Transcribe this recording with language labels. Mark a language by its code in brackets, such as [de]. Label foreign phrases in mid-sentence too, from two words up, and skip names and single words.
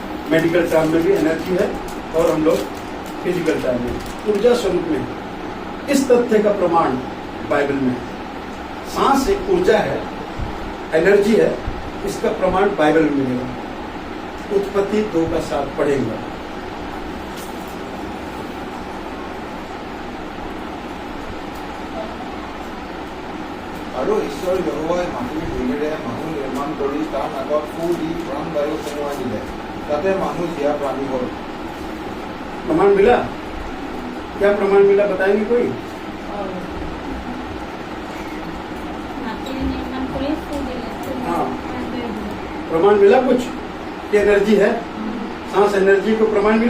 [en] medical term [hi] में भी एनर्जी है और हम लोग [en] physical term [hi] में ऊर्जा स्वरूप में है। इस तथ्य का प्रमाण बाइबल में है। सांस एक ऊर्जा है, एनर्जी है, इसका प्रमाण बाइबल में मिलेगा। उत्पत्ति 2 का 7 पढ़ेंगे। [as] আৰু ঈশ্বৰ যহোৱাই মাটিৰ ধূলিৰে মানুহ নিৰ্মাণ কৰি তাৰ নাকত ফু দি প্ৰাণবায়ু সোমোৱাই দিলে, তাতে মানুহ জীয়া প্ৰাণী হ'ল। [hi] प्रमाण मिला? क्या प्रमाण मिला बताएंगे कोई? हाँ, प्रमाण मिला कुछ कि एनर्जी है, सांस एनर्जी को प्रमाण मिला?